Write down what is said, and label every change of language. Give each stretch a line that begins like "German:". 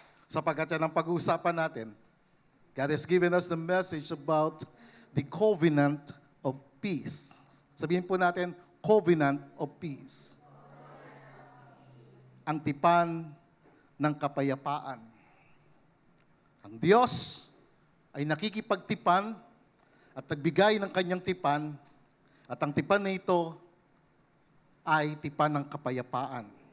Filipino: Sapagkat yan ang pag-uusapan natin.
English: God has given us the message about the covenant of peace.
Filipino: Sabihin po natin, covenant of peace. Ang tipan ng kapayapaan. Ang Diyos ay nakikipagtipan at nagbigay ng kanyang tipan at ang tipan na ito ay tipan ng kapayapaan.